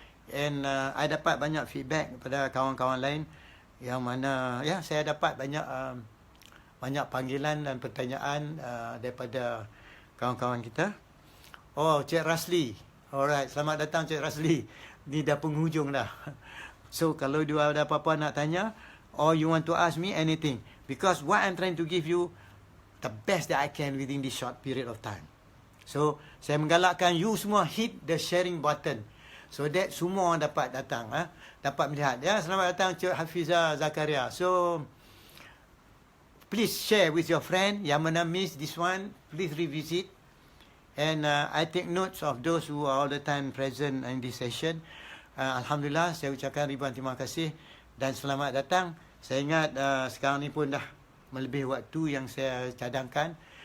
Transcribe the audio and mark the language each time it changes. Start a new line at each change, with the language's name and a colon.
English: And I
Malay: dapat banyak feedback daripada kawan-kawan lain yang mana, saya dapat banyak panggilan dan pertanyaan daripada kawan-kawan kita. Oh, Cik Rasli. Alright, selamat datang Cik Rasli. ni dah penghujung dah.
English: So
Malay: kalau dia ada apa-apa nak tanya,
English: or you want to ask me anything, because what I'm trying to give you the best that I can within this short period of time.
Malay: So saya menggalakkan you semua
English: hit the sharing button, so that
Malay: semua orang dapat datang, dapat melihat. Ya, selamat datang
English: Cik Hafizah Zakaria. So please share with your friend yang mana miss this one, please revisit. And I take notes of those who are all the time present in this session.
Malay: Alhamdulillah, saya ucapkan ribuan terima kasih dan selamat datang. Saya ingat sekarang ni pun dah melebihi waktu yang saya cadangkan.